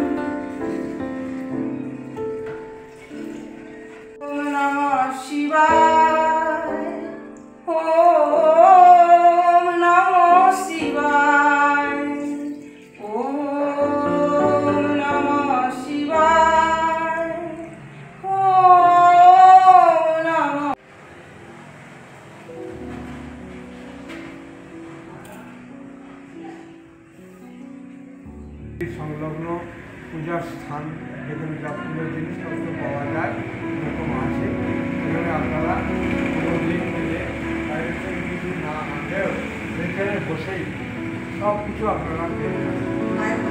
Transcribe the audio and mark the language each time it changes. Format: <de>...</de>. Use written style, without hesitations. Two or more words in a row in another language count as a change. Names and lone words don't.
<sa>ॐ नमः शिवाय ॐ नमः शिवाय ॐ नमः शिवाय ॐ नमः</sa> <bn>সংলগ্ন পূজার স্থান যেখানে যা পুজোর জিনিসপত্র পাওয়া যায় এরকম আছে। এখানে আপনারা কোনো দিন মিলে বাইরের কিছু না আনলেও এখানে বসেই সব কিছু আপনারা পেয়ে যাবেন।</bn>